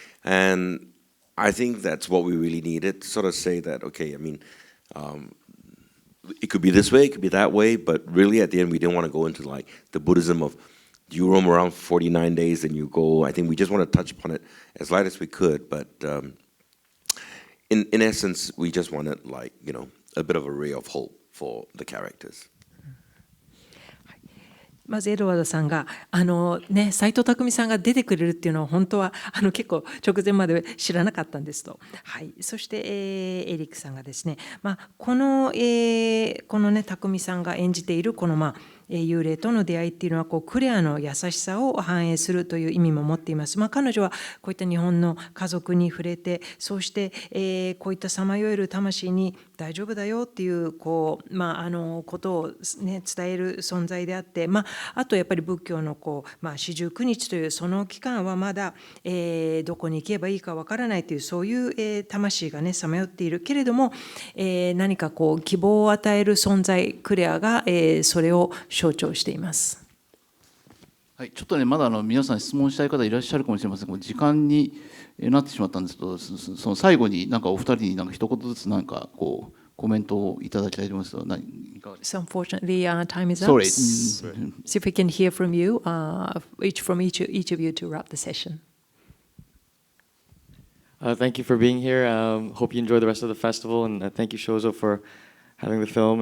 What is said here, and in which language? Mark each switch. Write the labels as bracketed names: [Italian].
[English] And I think that's what we really needed to sort of say that, okay, I mean, it could be this way, it could be that way, but really at the end we didn't want to go into like the Buddhism of you roam around for 49 days and you go. I think we just want to touch upon it as light as we could, but in essence we just wanted like, a bit of a ray of hope for the characters. [Japanese] まずエドワードさんが斎藤工さんが出てくれるっていうのは本当は結構直前まで知らなかったんですと。はい、そして、エリックさんがですね、このね工さんが演じているこの幽霊との出会いっていうのはこうクレアの優しさを反映するという意味も持っています。彼女はこういった日本の家族に触れて、そうして、こういったさまよえる魂に大丈夫だよっていうことを、ね、伝える存在であって、あとやっぱり仏教の四十九日というその期間はまだ、どこに行けばいいかわからないというそういう、魂がねさまよっているけれども、何かこう希望を与える存在クレアが、それを象徴しています。はい、ちょっとねまだ皆さん質問したい方いらっしゃるかもしれませんが、時間になってしまったんですけど、その最後にお二人に一言ずつこうコメントをいただきたいと思います。 [English] So unfortunately, time is up. Sorry. See if we can hear from you, each of you to wrap the session. Thank you for being here. Hope you enjoy the rest of the festival, and thank you, Shozo, for having the film.